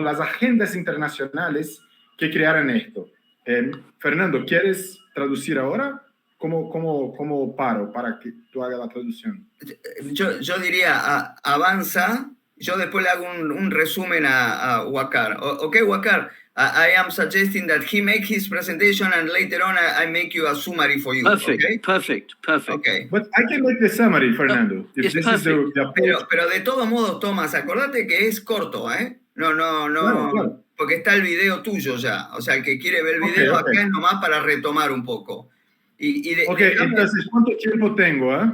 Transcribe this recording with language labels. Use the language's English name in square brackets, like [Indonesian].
[Spanish] Las agendas internacionales que crearon esto. Fernando, ¿quieres traducir ahora? ¿Cómo paro para que tú hagas la traducción? Yo diría, avanza, yo después le hago un resumen a Wakar. [English] Okay, Wakar, I am suggesting that he make his presentation and later on I make you a summary for you. Perfect, okay? perfect. Okay. But I can make the summary, Fernando. It's perfect. [Spanish] Pero de todos modos, Tomás, acordate que es corto, ¿eh? No, Claro. porque está el video tuyo ya. O sea, el que quiere ver el video acá es nomás para retomar un poco. Entonces, ¿cuánto tiempo tengo?